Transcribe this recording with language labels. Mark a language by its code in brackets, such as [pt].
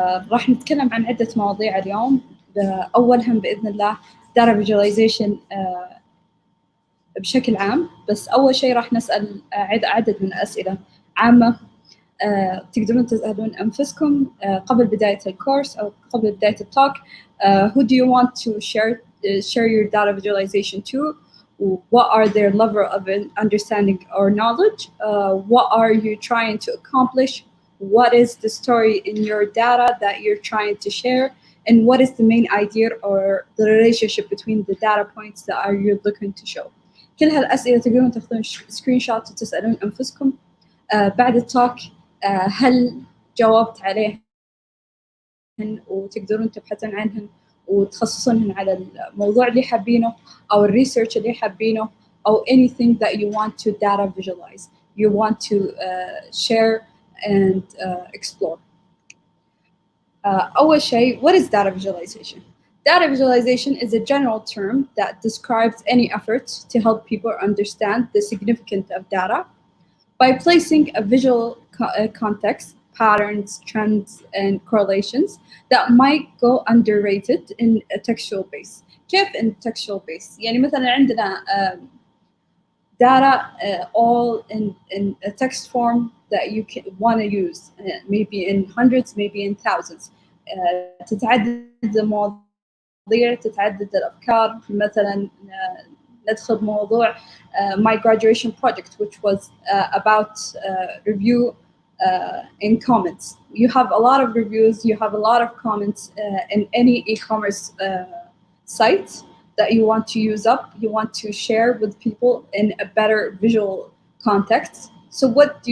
[ar] راح نتكلم عن عدة مواضيع اليوم، أولهم بإذن الله data visualization بشكل عام. بس أول شيء راح نسأل عدد من الأسئلة عامة تقدرون تسألون أنفسكم قبل بداية الكورس أو قبل بداية التوك. [en] Who do you want to share your data visualization to? What are their level of understanding or knowledge? What are you trying to accomplish? What is the story in your data that you're trying to share? And what is the main idea or the relationship between the data points that are you looking to show? [ar] كل هالأسئلة تقدرون تاخذون سكرين شوت وتسألون أنفسكم بعد التوك هل جاوبت عليهن وتقدرون تبحثون عنهن وتخصصونهن على الموضوع اللي حابينه أو الريسيرش اللي حابينه أو [en] anything that you want to data visualize, you want to share and explore. [ar] أول شيء, [en] what is data visualization? Data visualization is a general term that describes any effort to help people understand the significance of data by placing a visual context, patterns, trends, and correlations that might go underrated in a textual base. [ar] كيف [en] in textual base؟ [ar] يعني مثلا عندنا [en] data all in a text form that you want to use, maybe in hundreds, maybe in thousands. [ar] تتعدد المواضيع، تتعدد الأفكار. مثلا ندخل موضوع [en] my graduation project, which was about review in comments. You have a lot of reviews, you have a lot of comments in any e-commerce site that you want to use up, you want to share with people in a better visual context. So what do?